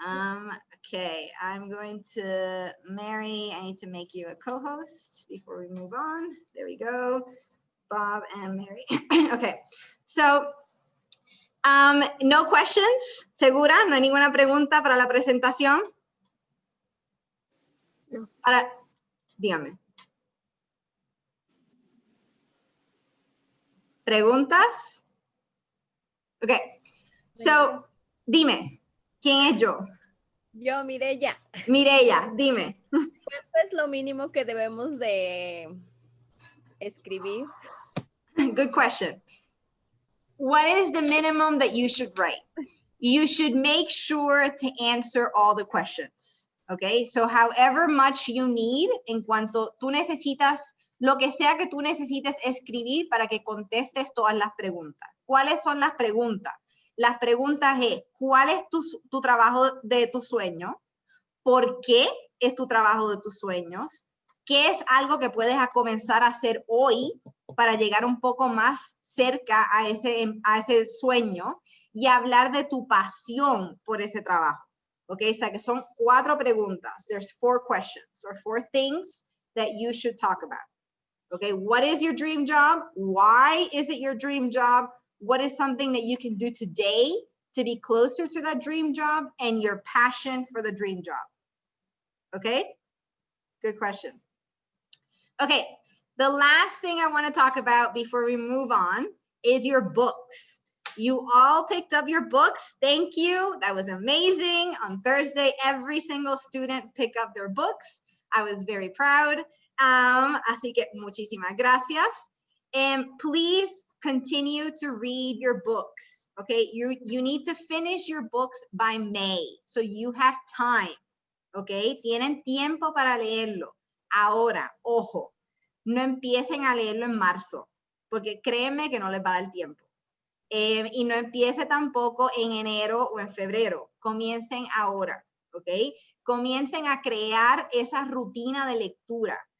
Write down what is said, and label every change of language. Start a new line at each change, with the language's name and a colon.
English: Okay, I'm going to, Mary, I need to make you a co-host before we move on. There we go. Bob and Mary. Okay, so No questions, ¿segura?
Spanish: ¿No hay ninguna pregunta para la presentación? No. Dígame. ¿Preguntas? Ok. So, dime, ¿quién es yo? Yo, Mireya. Mireya, dime. ¿Cuánto es lo mínimo que debemos de escribir?
English: Good question. What is the minimum that you should write? You should make sure to answer all the questions. Okay, so however much you need,
Spanish: en cuanto tú necesitas, lo que sea que tú necesites escribir para que contestes todas las preguntas. ¿Cuáles son las preguntas? Las preguntas es, ¿cuál es tu trabajo de tu sueño? ¿Por qué es tu trabajo de tus sueños? ¿Qué es algo que puedes comenzar a hacer hoy para llegar un poco más cerca a ese sueño? Y hablar de tu pasión por ese trabajo. Ok, o sea que son 4 preguntas.
English: There's 4 questions or 4 things that you should talk about. Okay, what is your dream job? Why is it your dream job? What is something that you can do today to be closer to that dream job? And your passion for the dream job. Okay, good question. Okay, the last thing I want to talk about before we move on is your books. You all picked up your books. Thank you. That was amazing. On Thursday, every single student picked up their books. I was very proud.
Spanish: Así que muchísimas gracias.
English: And please continue to read your books. Okay, you need to finish your books by May. So you have time.
Spanish: Okay, tienen tiempo para leerlo. Ahora, ojo, no empiecen a leerlo en marzo, porque créeme que no les va a dar tiempo. Y no empiece tampoco en enero o en febrero. Comiencen ahora, ¿ok? Comiencen a crear esa rutina de lectura.